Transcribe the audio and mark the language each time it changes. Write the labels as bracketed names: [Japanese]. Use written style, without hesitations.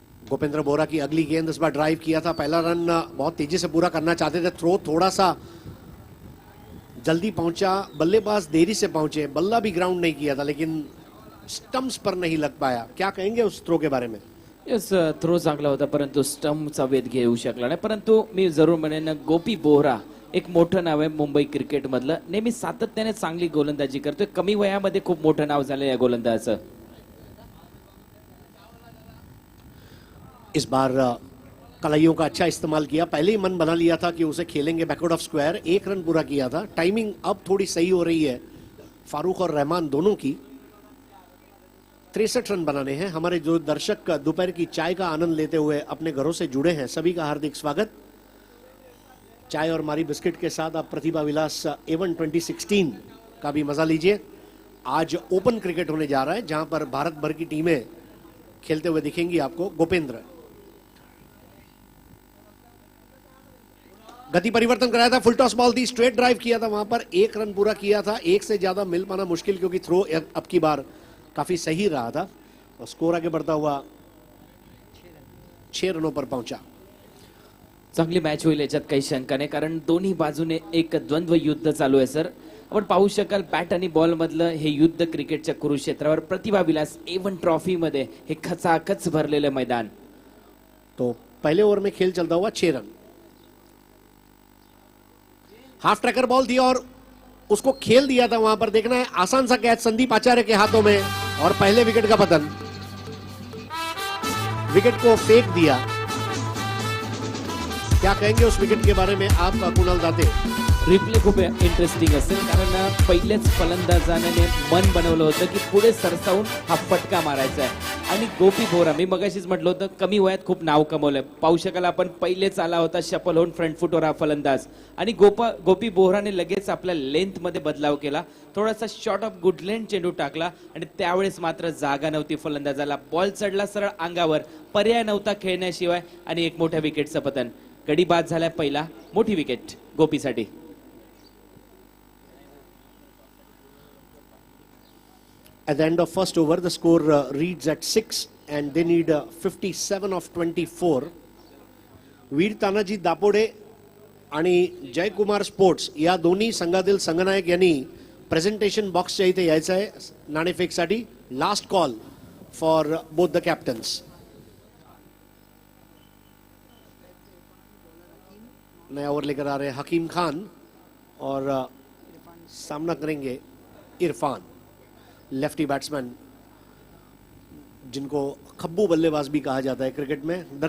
[Hindi] गोपेंद्र बोरा की अगली गेंद इस बार ड्राइव किया था, पहला रन बहुत तेजी से पूरा करना चाहते थे, थ्रो थोड़ा सा जल्दी पहुंचा, बल्लेबाज देरी से पहुंचे, बल्ला भी ग्राउंड नहीं किया था लेकिन स्टंप्स पर नहीं लग पाया। क्या कहेंगे उस थ्रो के बारे में? [Marathi] यस, थ्रो चांगला होता परंतु स्टंपचा वेध घेऊ शकला नाही। परंतु मी जरूर म्हणेन गोपी बोहरा एक मोठं नाव आहे मुंबई क्रिकेट मधलं, नेहमी सातत्याने चांगली गोलंदाजी करतोय, कमी वयामध्ये खूप मोठं नाव झालं या गोलंदाजाचं। [Hindi] इस बार कलाइयों का अच्छा इस्तेमाल किया, पहले ही मन बना लिया था कि उसे खेलेंगे बैकवर्ड ऑफ स्क्वायर, 1 रन पूरा किया था। टाइमिंग अब थोड़ी सही हो रही है फारूक और रहमान दोनों की। 63 रन बनाने हैं। हमारे जो दर्शक दोपहर की चाय का आनंद लेते हुए अपने घरों से जुड़े हैं, सभी का हार्दिक स्वागत। चाय और मारी बिस्किट के साथ आप प्रतिभा विलास एवन 2016 का भी मजा लीजिए। आज ओपन क्रिकेट होने जा रहा है जहां पर भारत भर की टीमें खेलते हुए दिखेंगी आपको। गोपेंद्र गति परिवर्तन कराया था, फुल टॉस बॉल थी, स्ट्रेट ड्राइव किया था, वहां पर 1 रन पूरा किया था। 1 से ज्यादा मिल पाना मुश्किल, क्योंकि थ्रो अब की बार काफी सही रहा था और स्कोर आगे बढ़ता हुआ 6 रनों पर पहुंचा। [Marathi] चांगली मॅच होईल याच्यात काही शंका नाही, कारण दोन्ही बाजूने एक द्वंद्व युद्ध चालू आहे सर। आपण पाहू शकाल बॅट आणि बॉल मधलं हे युद्ध क्रिकेटच्या कुरुक्षेत्रावर प्रतिभा विलास एवन ट्रॉफी मध्ये हे खचाखच भरलेलं मैदान। [Hindi] तो पहले ओवर में खेल चलता हुआ 6 रन। हाफ ट्रैकर बॉल थी और उसको खेल दिया था, वहां पर देखना है आसान सा कैच संदीप आचार्य के हाथों में और पहले विकेट का पतन। विकेट को फेंक दिया। क्या कहेंगे उस विकेट के बारे में आप कुणाल दाते? [Marathi] रिप्ले खूप इंटरेस्टिंग असेल, कारण पहिलेच फलंदाजाने मन बनवलं होतं की पुढे सरसावून हा फटका मारायचा आहे। आणि गोपी बोहरा, मी मगाशीच म्हटलं होतं कमी वयात खूप नाव कमवलंय। पाहू शकाल आपण पहिलेच आला होता शफल होऊन फ्रंट फुटवर हा फलंदाज, आणि गोपी बोहराने लगेच आपल्या लेंथ मध्ये बदलाव केला, थोडासा शॉर्ट ऑफ गुड लेंथ चेंडू टाकला आणि त्यावेळेस मात्र जागा नव्हती फलंदाजाला, बॉल चढला सरळ अंगावर, पर्याय नव्हता खेळण्याशिवाय आणि एक मोठ्या विकेटचं पतन। गडी बाद झालाय पहिला, मोठी wicket गोपीसाठी। [English] At the end of first over, the score reads at 6 and they need 57 of 24. [Marathi] वीर तानाजी दापोडे आणि जय कुमार स्पोर्ट्स या दोन्ही संघातील संघनायक यांनी प्रेझेंटेशन बॉक्सच्या इथे यायचं आहे नाणेफेकसाठी। [English] Last call for both the captains. [Hindi] नया ओवर लेकर आ रहे हैं हकीम खान और सामना करेंगे इरफान, लेफ्टी बैट्समैन जिनको खब्बू बल्लेबाज भी कहा जाता है क्रिकेट में।